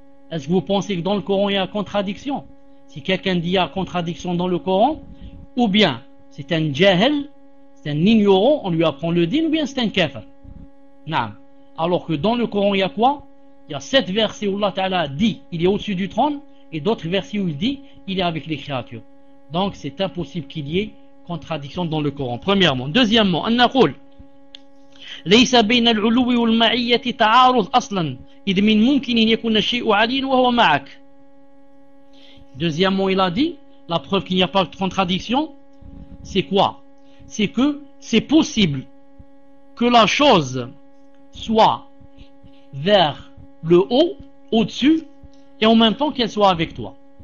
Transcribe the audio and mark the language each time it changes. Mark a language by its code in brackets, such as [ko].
[fr] Est-ce que vous pensez que dans le Coran il y a contradiction? Si quelqu'un dit qu'il y a contradiction dans le Coran, ou bien c'est un jahel, c'est un ignorant, on lui apprend le din, ou bien c'est un kafir. Naam. Alors que dans le Coran il y a quoi? Il y a sept versets où Allah Ta'ala dit qu'il est au-dessus du trône, et d'autres versets où il dit qu'il est avec les créatures. Donc c'est impossible qu'il y ait contradiction dans le Coran, premièrement. Deuxièmement, on dit [ar] ليس بين العلو والمعية تعارض أصلا إذ من ممكن أن يكون الشيء عليا وهو معك. [fr] Deuxièmement, il a dit, la preuve qu'il n'y a pas de contradiction, c'est quoi? C'est que c'est possible que la chose soit vers le haut, au-dessus, et en même temps qu'elle soit avec toi.